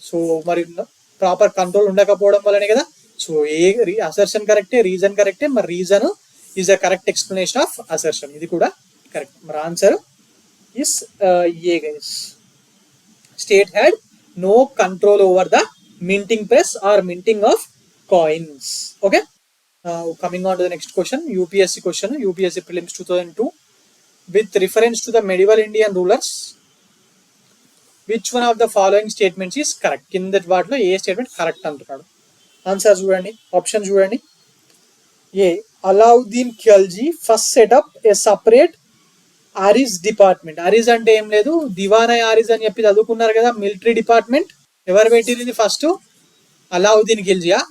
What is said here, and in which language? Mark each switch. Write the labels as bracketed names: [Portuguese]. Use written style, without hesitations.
[Telugu] So మరి proper control ఉండకపోవడం వల్లనే కదా. సో అసర్షన్ కరెక్టే, రీజన్ కరెక్టే. [English] మరి reason is the correct explanation of assertion. [Telugu] ఇది కూడా కరెక్ట్. [English] మరి answer is A guys. State had no control over the minting press or minting of coins. Okay. Coming on to the next question, UPSC question, UPSC prelims 2002. With reference to the medieval Indian rulers, which one of the following statements is correct? [Telugu] కిందటి వాటిలో ఏ statement correct అంటున్నాడు? Answer చూడండి, option చూడండి. [English] A, Alauddin Khilji first set up a separate Ariz department. [Telugu] ఆరిస్ అంటే ఏం లేదు, దివానా ఆరిస్ అని చెప్పి చదువుకున్నారు కదా, మిలిటరీ డిపార్ట్మెంట్. ఎవరు పెట్టింది ఫస్ట్? అలావుద్దీన్ ఖిల్జియా?